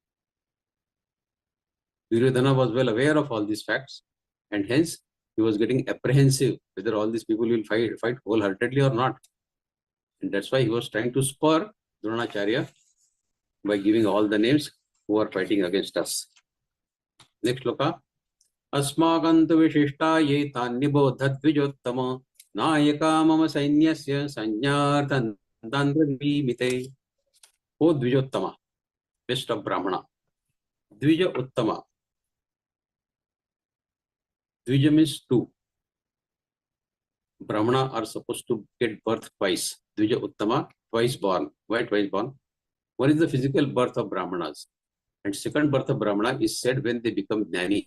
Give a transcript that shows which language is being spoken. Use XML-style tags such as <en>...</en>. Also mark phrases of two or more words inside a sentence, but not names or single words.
<en>Duryodhana was well aware of all these facts, and hence he was getting apprehensive whether all these people will fight wholeheartedly or not. And that's why he was trying to spur Dronacharya by giving all the names who are fighting against us. Next shloka.</en> <sa>अस्माकं तु विशिष्टा ये तान्निबोध द्विजोत्तम नायका मम सैन्यस्य संज्ञार्थं तान्ब्रवीमि ते.</sa> <en>O Dvijottama, best of Brahmana.</en> <sa>द्विज उत्तम.</sa> <en>Dvija means two. Brahmana are supposed to get birth twice.</en> <sa>द्विज उत्तम,</sa> <en>twice born. Why twice born? One is the physical birth of Brahmanas. And second birth of Brahmana is said when they become Jnani.</en>